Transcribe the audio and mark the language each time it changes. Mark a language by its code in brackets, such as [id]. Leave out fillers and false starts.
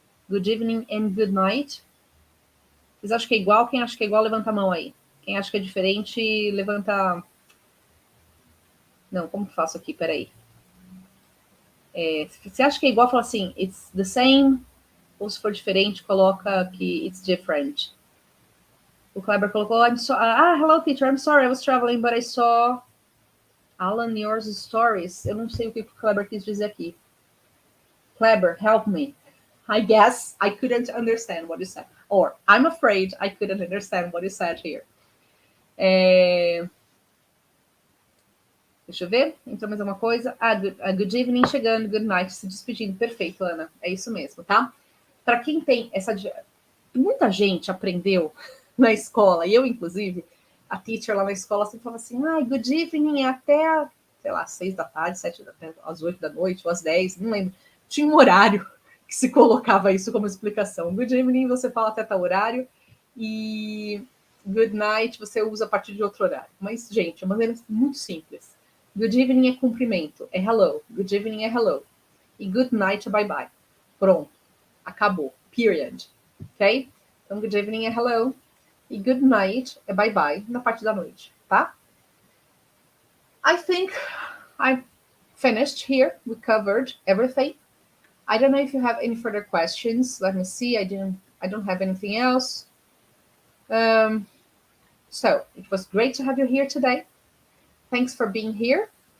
[en] Good evening and good night. [pt] Vocês acham que é igual? Quem acha que é igual, levanta a mão aí. Quem acha que é diferente, levanta... Não, como que faço aqui? Peraí. Se acha que é igual, fala assim, [en] it's the same. [pt] Ou se for diferente, coloca que [en] it's different. [pt] O Kleber colocou, [en] hello teacher, I'm sorry, I was traveling, but I saw Alan yours stories. [pt] Eu não sei o que o Kleber quis dizer aqui. [en] Kleber, help me. I guess I couldn't understand what you said. Or, I'm afraid I couldn't understand what you said here. [pt] Deixa eu ver. Então, mais uma coisa. Good evening chegando, good night se despedindo. Perfeito, Ana. É isso mesmo, tá? Para quem tem essa... Muita gente aprendeu na escola, e eu, inclusive, a teacher lá na escola sempre falava assim, good evening até, sei lá, 6 da tarde, 7 da tarde, às 8 da noite, ou às 10, não lembro. Tinha um horário que se colocava isso como explicação. Good evening você fala até tal horário, e good night você usa a partir de outro horário. Mas, gente, é uma maneira muito simples. Good evening é cumprimento, é hello. Good evening é hello. E good night é bye-bye. Pronto. Acabou. Period. Ok? Então, good evening é hello. E good night é bye-bye na parte da noite, tá? [en] I think I'm finished here. We covered everything. I don't know if you have any further questions. Let me see. I don't have anything else. So it was great to have you here today. Thanks for being here.